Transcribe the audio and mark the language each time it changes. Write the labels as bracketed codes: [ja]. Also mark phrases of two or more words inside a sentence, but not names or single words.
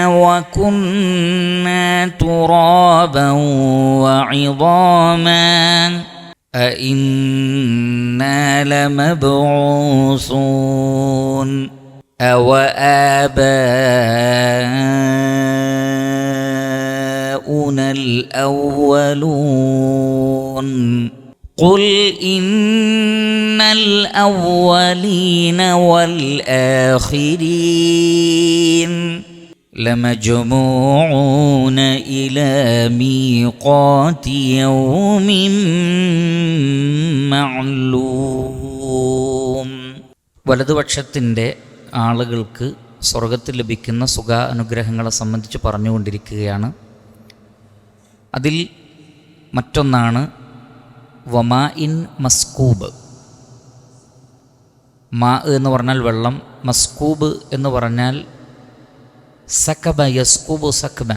[ar] وكنا ترابا وعظاما أئنا لمبعوثون أوآباؤنا الأولون قل إن الأولين والآخرين لمجموعون إلى ميقات يوم معلوم. [ml] വലതുപക്ഷത്തിൻ്റെ ആളുകൾക്ക് സ്വർഗത്തിൽ ലഭിക്കുന്ന സുഖ അനുഗ്രഹങ്ങളെ സംബന്ധിച്ച് പറഞ്ഞുകൊണ്ടിരിക്കുകയാണ്. അതിൽ മറ്റൊന്നാണ് [ar] وماء مسكوب. [ml] മാ എന്ന് പറഞ്ഞാൽ വെള്ളം, മസ്കൂബ് എന്ന് പറഞ്ഞാൽ [ar] سكب يسكب سكبا.